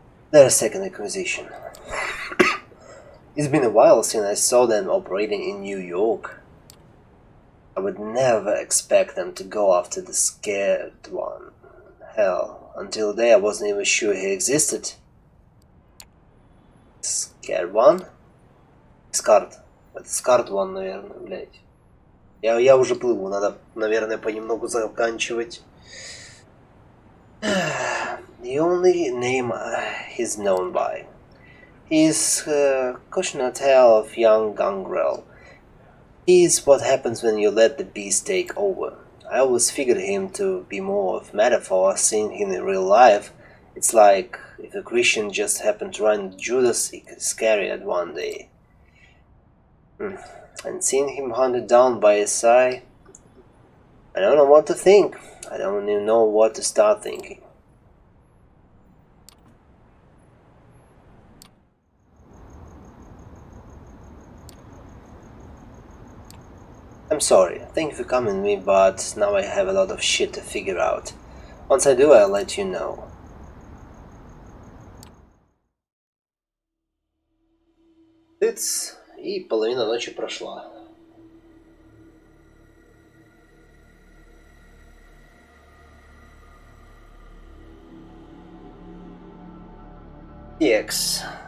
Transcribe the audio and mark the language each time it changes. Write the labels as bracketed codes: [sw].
[en] They're a second acquisition. It's been a while since I saw them operating in New York. I would never expect them to go after the scared one. Hell, until today I wasn't even sure he existed. Scared one? Скарт. [ru] Это Скарт one, наверное, блядь. Я уже плыву, надо, наверное, понемногу заканчивать. [en] The only name he's known by. He's a cautionary tale of young Gangrel. He's what happens when you let the beast take over. I always figured him to be more of metaphor. Seeing him in real life, it's like if a Christian just happened to run Judas Iscariot one day. And seeing him hunted down by Isai, I don't know what to think. I don't even know what to start thinking. I'm sorry, thank you for coming with me, but now I have a lot of shit to figure out. Once I do, I'll let you know. [ru] Тыц, и половина ночи прошла. Текс.